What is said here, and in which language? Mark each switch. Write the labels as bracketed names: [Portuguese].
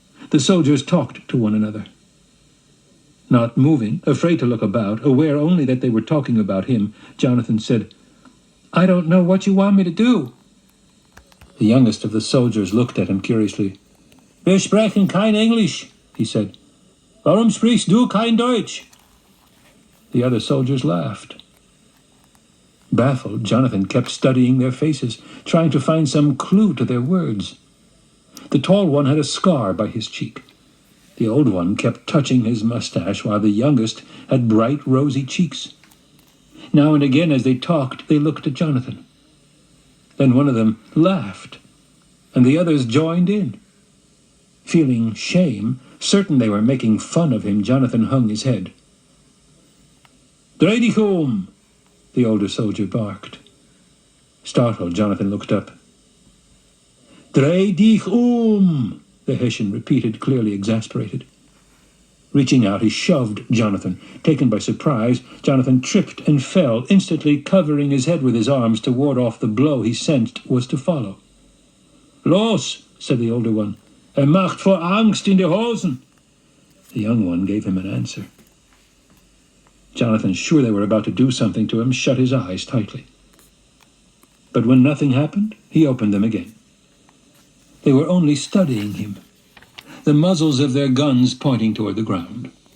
[English] The soldiers talked to one another. Not moving, afraid to look about, aware only that they were talking about him, Jonathan said, "I don't know what you want me to do." The youngest of the soldiers looked at him curiously. [German] "Wir sprechen kein Englisch," [English] he said. [German] "Warum sprichst du kein Deutsch?" [English] The other soldiers laughed. Baffled, Jonathan kept studying their faces, trying to find some clue to their words. The tall one had a scar by his cheek. The old one kept touching his mustache, while the youngest had bright, rosy cheeks. Now and again, as they talked, they looked at Jonathan. Then one of them laughed, and the others joined in. Feeling shame, certain they were making fun of him, Jonathan hung his head. [German] "Dreh dich um," [English] the older soldier barked. Startled, Jonathan looked up. [German] "Dreh dich um," [English] the Hessian repeated, clearly exasperated. Reaching out, he shoved Jonathan. Taken by surprise, Jonathan tripped and fell, instantly covering his head with his arms to ward off the blow he sensed was to follow. "Los," said the older one. [German] Macht vor Angst in die Hosen." [English] The young one gave him an answer. Jonathan, sure they were about to do something to him, shut his eyes tightly. But when nothing happened, he opened them again. They were only studying him, the muzzles of their guns pointing toward the ground.